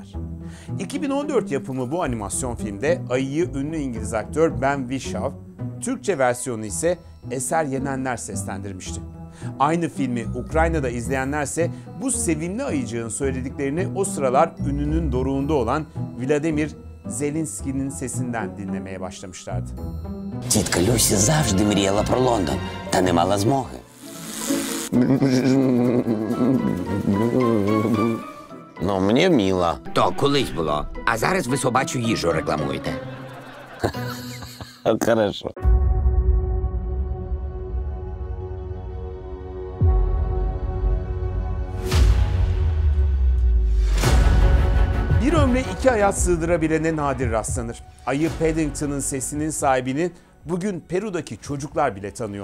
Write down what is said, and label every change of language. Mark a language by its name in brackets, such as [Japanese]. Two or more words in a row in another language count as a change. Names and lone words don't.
[Turkish] 2014 yapımı bu animasyon filmde ayıyı ünlü İngiliz aktör Ben Whishaw, Türkçe versiyonu ise Eser Yenenler seslendirmişti. Aynı filmi Ukrayna'da izleyenlerse bu sevimli ayıcığın söylediklerini o sıralar ününün doruğunda olan Vladimir Zelenski'nin sesinden dinlemeye başlamışlardı. [Ukrainian] Тітка Люсі завжди мріяла про Лондон, та не мала змоги. Ну, мені вміла. То колись було, а зараз ви собачу їжу рекламуєте. Хорошо. [Turkish] Bir ömre iki hayat sığdırabilene nadir rastlanır. Ayı Paddington'ın sesinin sahibini bugün Peru'daki çocuklar bile tanıyor.